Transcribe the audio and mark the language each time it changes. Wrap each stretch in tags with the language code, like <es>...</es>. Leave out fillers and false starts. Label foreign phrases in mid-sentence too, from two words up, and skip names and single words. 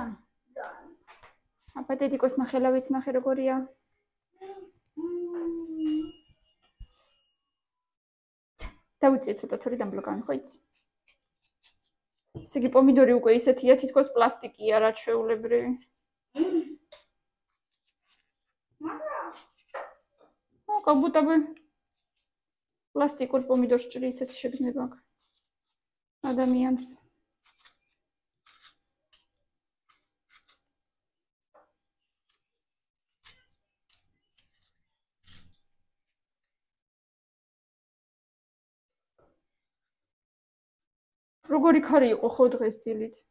<ka>აბა დედიკოს ნახელავიც ნახე როგორია. დავიწიე ცოტა თორი დამბლოკავენ, ხო იცი? ესე იგი პომიდორი უკვე ისეთია, თითქოს პლასტიკია, რა ჩვეულებრივი.</ka> <ru>как будто бы</ru> <ka>პლასტიკურ პომიდორს ჭრი ისეთი შეგრძნება აქვს ადამიანს. როგორი ქარი იყო ხო დღეს დილით?</ka>